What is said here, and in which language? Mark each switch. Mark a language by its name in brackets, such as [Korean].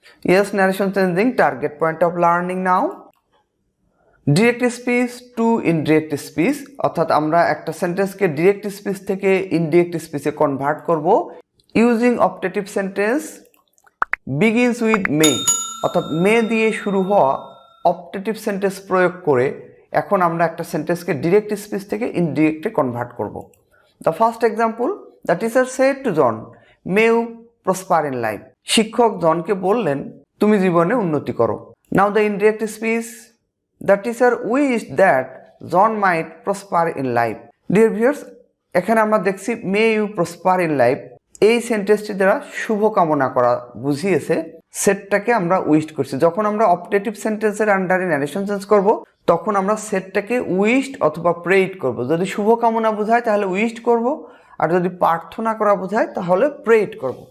[English] Yes, narration changing, target point of learning now. Direct speech to indirect speech, [Bangla] অর্থাৎ আমরা একটা সেন্টেন্সকে direct speech থেকে indirect স্পিচে convert করব using optative sentence begins with মে, অর্থাৎ মে দিয়ে শুরু হওয়া অপটেটিভ সেন্টেন্স প্রয়োগ করে এখন আমরা একটা সেন্টেন্সকে ডিরেক্ট স্পিচ থেকে ইনডিরেক্টে কনভার্ট করব। [English] The first example, the teacher said to John may you prosper in life. [Bangla] শিক্ষক জনকে বললেন, তুমি জীবনে উন্নতি করো। [English] Now the indirect speech, the teacher wished that John might prosper in life. [Bangla] Dear viewers, এখানে আমরা দেখছি [English] may you prosper in life, [Bangla] এই সেন্টেন্সটি দ্বারা শুভকামনা করা বুঝিয়েছে, সেটটাকে আমরা উইশড করছি। যখন আমরা অপটেটিভ সেন্টেন্সের আন্ডারে ন্যারেশন চেঞ্জ করব, তখন আমরা সেটটাকে উইশড অথবা প্রেইড করব। যদি শুভকামনা বোঝায় তাহলে উইশড করব, আর যদি প্রার্থনা করা বোঝায় তাহলে প্রেইড করব।